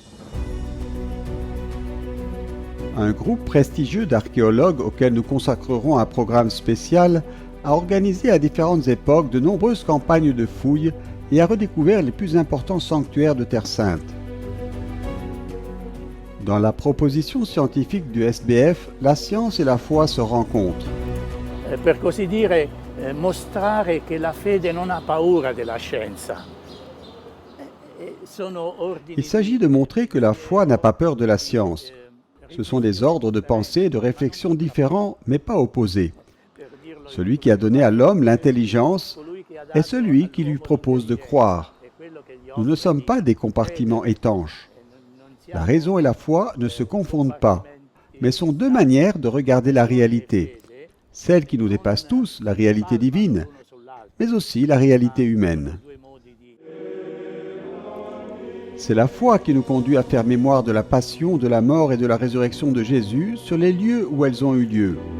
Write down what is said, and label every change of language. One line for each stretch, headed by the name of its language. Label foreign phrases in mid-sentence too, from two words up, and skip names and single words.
French: Un groupe prestigieux d'archéologues auquel nous consacrerons un programme spécial a organisé à différentes époques de nombreuses campagnes de fouilles et a redécouvert les plus importants sanctuaires de Terre Sainte. Dans la proposition scientifique du SBF, la science et la foi se rencontrent.
Italian: Per così dire, mostrare che la fede non ha paura della scienza. Sono ordini
French: Il s'agit de montrer que la foi n'a pas peur de la science. Ce sont des ordres de pensée et de réflexion différents, mais pas opposés.
Italian: per dirlo
French: Celui qui a donné à l'homme l'intelligence
Italian: colui che ha
French: est
Italian: dato
French: celui qui lui propose de croire.
Italian: è quello che gli
French: Nous ne sommes pas des compartiments étanches.
Italian: non
French: La raison et la foi ne se confondent pas, mais sont deux manières de regarder la réalité. Celle qui nous dépasse tous, la réalité divine, mais aussi la réalité humaine. C'est la foi qui nous conduit à faire mémoire de la passion, de la mort et de la résurrection de Jésus sur les lieux où elles ont eu lieu.